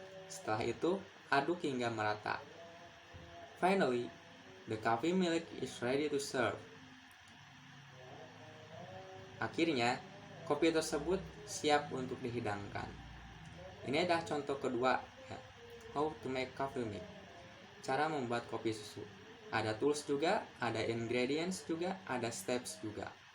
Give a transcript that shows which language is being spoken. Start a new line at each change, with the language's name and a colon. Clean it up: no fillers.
Indonesian: Setelah itu, aduk hingga merata.
English: Finally, the coffee milk is ready to serve.
Indonesian: Akhirnya, kopi tersebut siap untuk dihidangkan. Ini adalah contoh kedua,
English: how to make coffee milk.
Indonesian: Cara membuat kopi susu. Ada tools juga, ada ingredients juga, ada steps juga.